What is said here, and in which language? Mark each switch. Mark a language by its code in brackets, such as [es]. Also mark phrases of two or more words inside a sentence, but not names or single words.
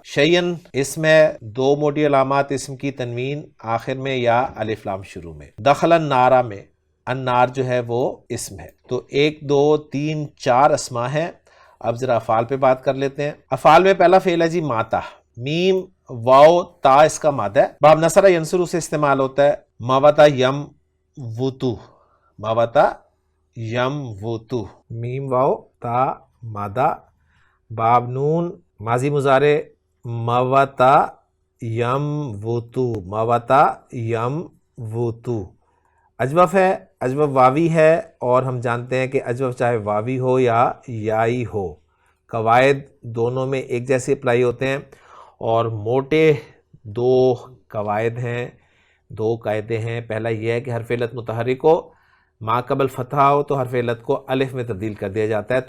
[ur] شیئن اسم ہے، دو موٹی علامات اسم کی، تنوین آخر میں یا الف لام شروع میں۔ [ar] دخل النار [ur] میں النار جو ہے وہ اسم ہے۔ تو 1 2 3 4 اسماء ہیں۔ اب ذرا افعال پہ بات کر لیتے ہیں۔ افعال میں پہلا فعل ہے جی ماتا، میم واو تا اس کا مادہ ہے، باب [ar] نصر ینصر [ur] سے استعمال ہوتا ہے۔ [ar] ماوتا یم وتو، ماوتا یم وتو، [ur] میم واو تا مادہ، باب نون ماضی مضارع، [ar] ماوتا یم وتو، ماوتا یم وتو۔ [ur] اجوف ہے، اجوف واوی ہے، اور ہم جانتے ہیں کہ اجوف چاہے واوی ہو یا یائی ہو، قواعد دونوں میں ایک جیسے اپلائی ہوتے ہیں، اور موٹے 2 قواعد ہیں، 2 قاعدے ہیں۔ پہلا یہ ہے کہ حرف علت متحرک ہو، ما قبل فتحہ ہو تو حرف علت کو الف میں تبدیل کر دیا جاتا ہے۔